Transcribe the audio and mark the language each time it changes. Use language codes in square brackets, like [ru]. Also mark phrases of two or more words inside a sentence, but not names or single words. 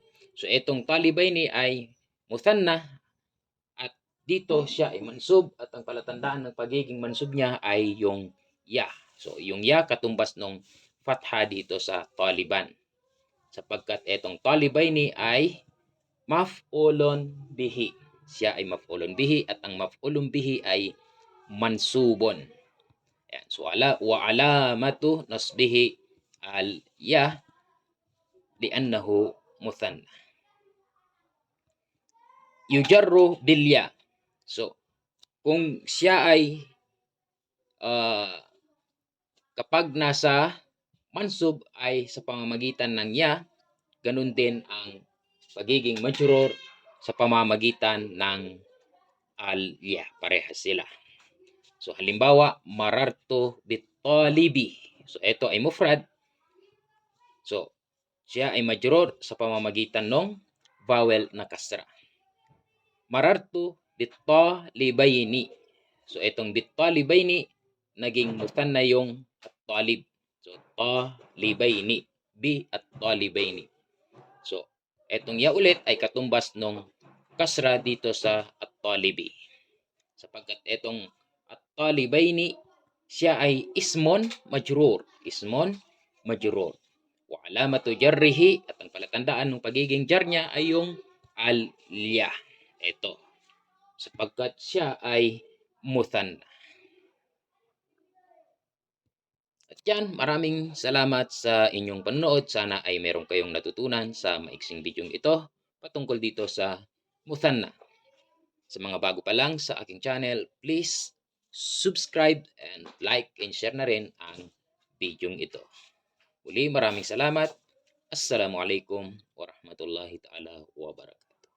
[tl] So, itong talibaini ay muthanna at dito siya ay mansub at ang palatandaan ng pagiging mansub niya ay yung ya. So, yung ya katumbas ng fatha dito sa taliban. Sapagkat itong talibaini ay [ar] مفعول به. [tl] Siya ay [ar] مفعول به [tl] at ang [ar] مفعول به [tl] ay mansubon. Ayan. [ar] So, وعلامة نصبه الياء لأنه مثنى. يجر بالياء. [tl] So, kung siya ay kapag nasa mansub ay sa pamamagitan ng ya, ganun din ang pagiging majrur sa pamamagitan ng al-ya. Parehas sila. So, halimbawa, [ar] مررت بالطالب. [tl] So, ito ay mufrad. So, siya ay majrur sa pamamagitan ng vowel na kasra. [ar] مررت بالطالبين. [tl] So, itong bitalibaini, naging muthanna yung at-talib. [ar] So, طالبين. بالطالبين. [tl] So, etong ya ulit ay katumbas ng kasra dito sa at-talibi. Sapagkat etong at-talibaini, siya ay [ar] اسم مجرور. اسم مجرور. وعلامة جره, [tl] at ang palatandaan ng pagiging jar niya ay yung al-ya. Ito. Sapagkat siya ay muthanna. At yan, maraming salamat sa inyong panonood. Sana ay meron kayong natutunan sa maiksing bidyong ito patungkol dito sa muthanna. Sa mga bago pa lang sa aking channel, [en] please subscribe and like and share [tl] na rin ang bidyong ito. Muli, maraming salamat. [ar] السلام عليكم ورحمة الله تعالى وبركاته.